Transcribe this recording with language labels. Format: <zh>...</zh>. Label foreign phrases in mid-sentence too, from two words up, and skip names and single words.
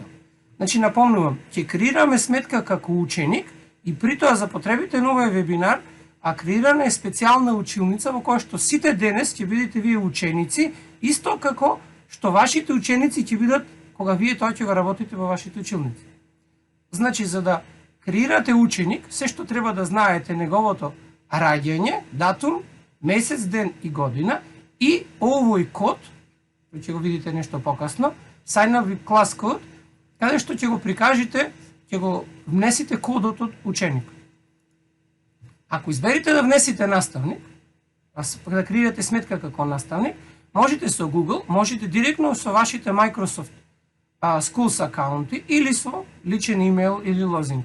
<mk>Значи, напомнувам, ќе креираме сметка како ученик и при тоа за потребите на овој вебинар, креирана е специјална училница во која што сите денес ќе бидете вие ученици, исто како што вашите ученици ќе бидат кога вие тоа ќе го работите во вашите училници. Значи, за да креирате ученик, се што треба да знаете неговото раѓање, датум, месец, ден и година и овој код, кој ќе го видите нешто покасно,</mk> <en>sign up with class code,</en> <mk>каде што ќе го прикажете, ќе го внесите кодот од ученикот. Ако изберите да внесите наставник, да креирате сметка како наставник, можете со Google, можете директно со вашите Microsoft Schools акаунти или со личен имейл или лозинг.</mk>